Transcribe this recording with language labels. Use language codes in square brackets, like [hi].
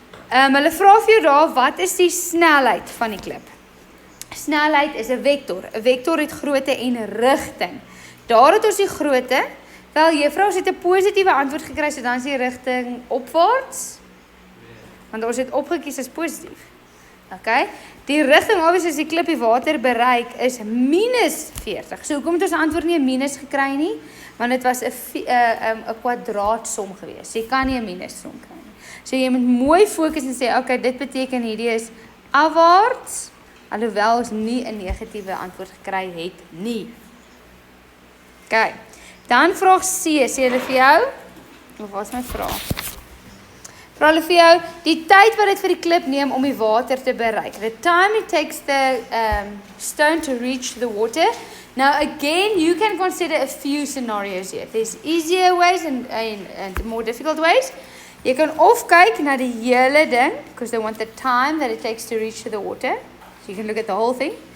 [af] Hulle vra vir jou daar, wat is die snelheid van die klip? Snelheid is 'n vektor. 'n Vektor het grootte en rigting. Daar het ons die grootte. Wel, juffrou, ons het 'n positiewe antwoord gekry, so dan is die rigting opwaarts. Want ons het opgekies as positief. Okay? Die rigting obviously as die klip die water bereik is minus 40. So hoekom het ons antwoord nie 'n minus gekry nie? Want dit was 'n kwadraatsom geweest. So jy kan nie 'n minus som kry nie. So jy moet mooi fokus en sê, okay, dit beteken hierdie is afwaarts, alhoewel ons nie 'n negatiewe antwoord gekry het nie. Okay. Dan vraag C, sê hulle vir jou, of wat is my vraag? Vra hulle vir jou, die tyd wat dit vir die klip neem om die water te bereik. [en] The time it takes the stone to reach the water. Now again, you can consider a few scenarios here. There's easier ways and more difficult ways. [af] Jy kan of kyk na die hele ding, [en] because they want the time that it takes to reach the water. So you can look at the whole thing.